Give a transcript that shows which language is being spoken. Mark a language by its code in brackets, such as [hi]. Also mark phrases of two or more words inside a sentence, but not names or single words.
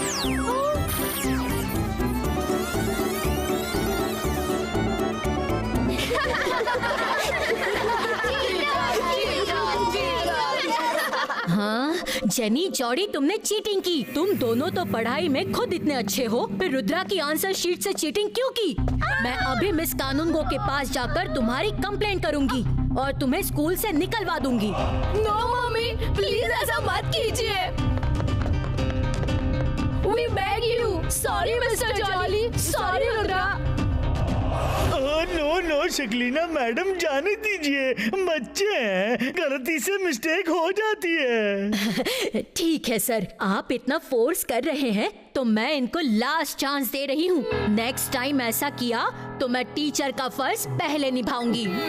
[hi] हाँ, जेनी, जॉडी, तुमने चीटिंग की। तुम दोनों तो पढ़ाई में खुद इतने अच्छे हो, फिर रुद्रा की [en] answer sheet [hi] से चीटिंग क्यों की? मैं अभी मिस कानूनगो के पास जाकर तुम्हारी कंप्लेंट करूंगी और तुम्हें स्कूल से निकलवा दूंगी। नो मम्मी, प्लीज ऐसा मत कीजिए। [en] We beg you. Sorry, Mr. Jolly. Sorry, [hi] रुद्रा। नो शकलीना मैडम, जाने दीजिए, बच्चे हैं, गलती से मिस्टेक हो जाती है। ठीक है सर, आप इतना फोर्स कर रहे हैं तो मैं इनको [en] last chance [hi] दे रही हूँ। [en] next time [hi] ऐसा किया तो मैं टीचर का फर्ज पहले निभाऊंगी।